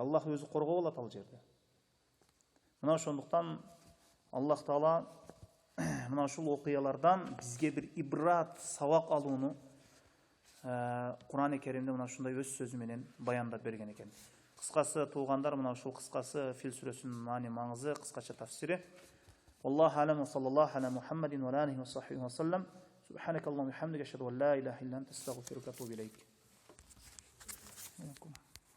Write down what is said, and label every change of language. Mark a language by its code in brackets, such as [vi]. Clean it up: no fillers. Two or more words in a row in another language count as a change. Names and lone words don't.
[ky] Аллах өзү коргоп алат ал жерде. Мына ошондуктан Аллах Таала мына ушул окуялардан бизге бир ибрат, сабак алууну Кур'ан-ы Керимде мына ушундай өз сөзү менен баяндап берген экен. Кыскасы туугандар, мына ушул кыскасы Фил сүрөсүнүн маани маңызы, кыскача тафсири. [ar] الله أعلم وصلى الله على محمد وعليه وصحبه وسلم. سبحانك اللهم وبحمدك، أشهد أن لا إله إلا أنت، أستغفرك وأتوب إليك.